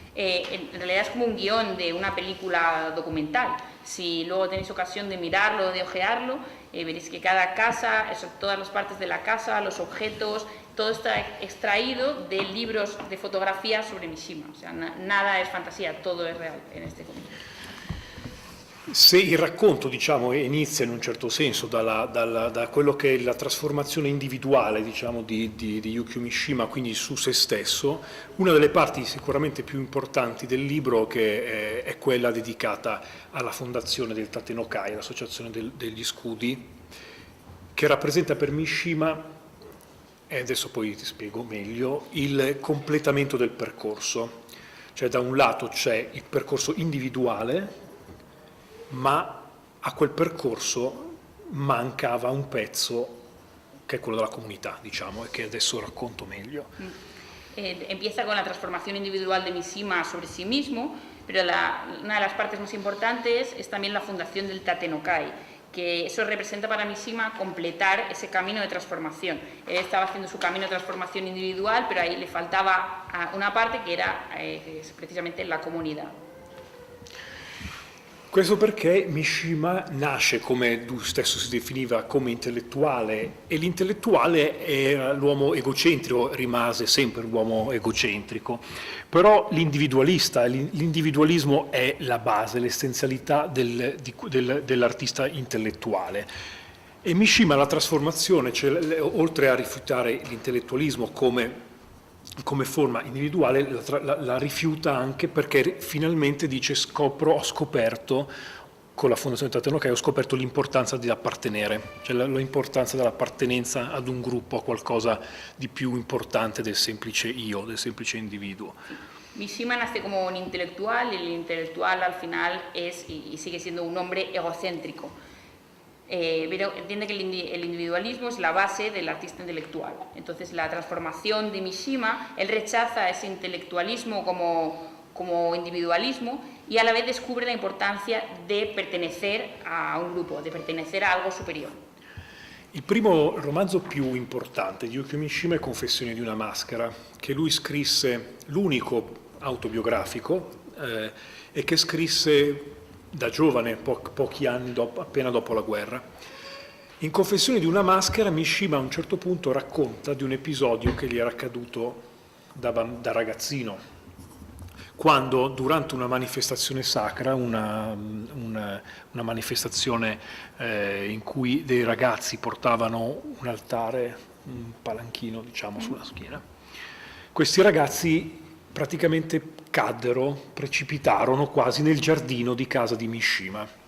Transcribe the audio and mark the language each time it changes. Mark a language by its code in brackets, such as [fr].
[es] En realidad es como un guión de una película documental. Si luego tenéis ocasión de mirarlo, de ojearlo, veréis que cada casa, todas las partes de la casa, los objetos, todo está extraído de libros de fotografía sobre Mishima. O sea, nada es fantasía, todo es real en este cómic. [it] Se il racconto, diciamo, inizia in un certo senso da quello che è la trasformazione individuale, diciamo, di Yukio Mishima, quindi su se stesso, una delle parti sicuramente più importanti del libro che è quella dedicata alla fondazione del Tatenokai, l'associazione degli scudi, che rappresenta per Mishima, e adesso poi ti spiego meglio, il completamento del percorso. Cioè da un lato c'è il percorso individuale, ma a quel percorso mancava un pezzo che è quello della comunità, diciamo, e che adesso racconto meglio. [es] Empieza con la transformación individual de Mishima sobre sí mismo, pero una de las partes más importantes es también la fundación del Tate-no-Kai, que eso representa para Mishima completar ese camino de transformación. Él estaba haciendo su camino de transformación individual, pero ahí le faltaba una parte que era precisamente la comunità. [it] Questo perché Mishima nasce, come lui stesso si definiva, come intellettuale, e l'intellettuale era l'uomo egocentrico, rimase sempre l'uomo egocentrico, però l'individualismo è la base, l'essenzialità dell'artista intellettuale. E Mishima la trasformazione, cioè, oltre a rifiutare l'intellettualismo come forma individuale, la rifiuta anche perché finalmente dice ho scoperto, con la Fondazione Tate-no-Kai, ho scoperto l'importanza di appartenere, cioè l'importanza dell'appartenenza ad un gruppo, a qualcosa di più importante del semplice io, del semplice individuo. [es] Mishima nace como un intelectual y el intelectual al final es y sigue siendo un hombre egocéntrico. Pero entiende que el individualismo es la base del artista intelectual. Entonces la transformación de Mishima, él rechaza ese intelectualismo como individualismo y a la vez descubre la importancia de pertenecer a un gruppo, di pertenecer a algo superiore. [it] Il primo romanzo più importante di Yukio Mishima è Confessioni di una maschera, che lui scrisse, l'unico autobiografico, e che scrisse da giovane, pochi anni appena dopo la guerra. In Confessioni di una maschera Mishima a un certo punto racconta di un episodio che gli era accaduto da ragazzino, quando durante una manifestazione sacra, una manifestazione in cui dei ragazzi portavano un altare, un palanchino diciamo sulla schiena, questi ragazzi praticamente precipitarono quasi nel giardino di casa di Mishima.